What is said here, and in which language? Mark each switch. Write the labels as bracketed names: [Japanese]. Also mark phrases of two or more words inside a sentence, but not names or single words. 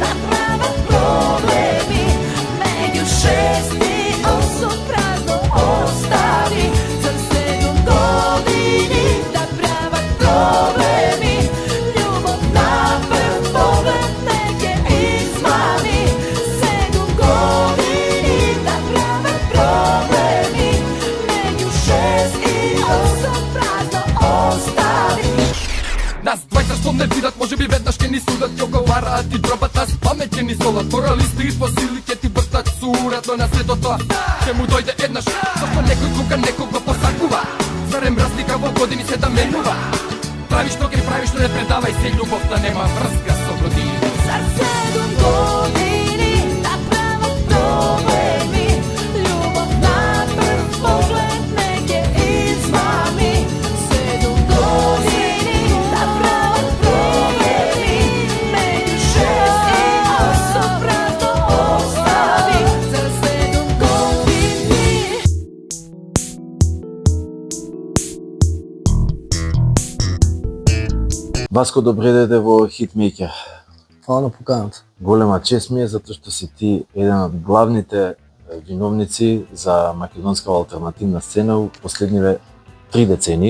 [Macedonian] да прават проблеми меѓу 6 и 8 празно остави зар 7 години да прават проблеми љубов на прв поглед некe измами 7 години да прават проблеми меѓу 6 и 8 празно остави. Нас двајца што не видат, може би веднаш ке ни судат, ќе оговараат и дробат нас, памет ќе ни солат. Моралисти и фосили ќе ти вртат суратно на сето тоа. Ќе му дојде еднаш, зашто некој кога некој го посакува. Зарем разлика во години се да менува. Правиш што ке правиш, но не предавај се, љубовта нема врска со години. Зар 7 години да прават проблеми љубов на прв поглед неке измами 7 години да прават проблеми меѓу 6 и 8 празно остави зар 7 години. Васко, добре дојде во Хитмејкер. Фала на поканата. Голема чест ми е затоа што си ти еден од главните виновници за македонска алтернативна сцена у последниве 3 децении.